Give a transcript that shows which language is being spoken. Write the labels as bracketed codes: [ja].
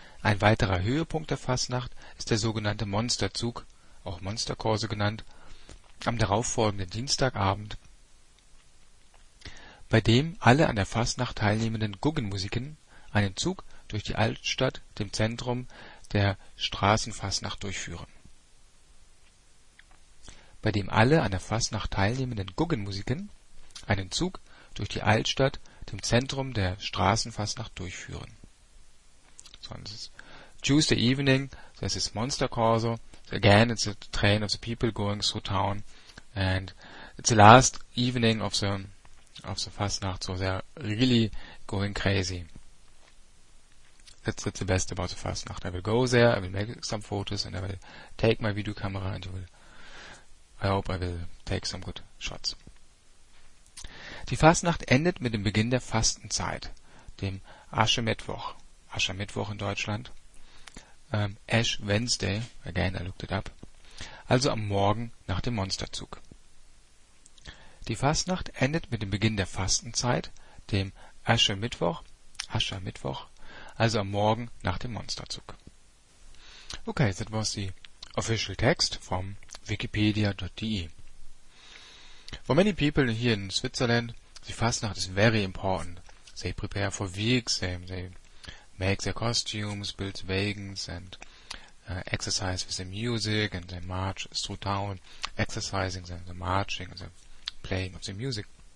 [de] Ein weiterer Höhepunkt der Fastnacht ist der sogenannte Monsterzug, auch Monsterkorso genannt, am darauffolgenden Dienstagabend, bei dem alle an der Fastnacht teilnehmenden Guggenmusiken einen Zug durch die Altstadt, dem Zentrum der Straßenfastnacht durchführen. Bei dem alle an der Fastnacht teilnehmenden Guggenmusiken einen Zug durch die Altstadt, dem Zentrum der Straßenfastnacht durchführen. [en] So, this is Tuesday evening, so this is Monster Corso. So again, it's a train of the people going through town. And it's the last evening of the Fastnacht, so they're really going crazy. That's the best about the Fastnacht. I will go there, I will make some photos, and I will take my video camera, and I hope I will take some good shots. [de] Die Fastnacht endet mit dem Beginn der Fastenzeit, dem Aschemittwoch. Aschermittwoch in Deutschland, [en] Ash Wednesday, again I looked it up, [de] also am Morgen nach dem Monsterzug. Die Fastnacht endet mit dem Beginn der Fastenzeit, dem Aschermittwoch, also am Morgen nach dem Monsterzug. [en] Okay, that was the official text from wikipedia.de. For many people here in Switzerland, the Fastnacht is very important. They prepare for weeks, they make their costumes, build wagons, and exercise with the music, and they march through town, exercising the marching, the playing of the music.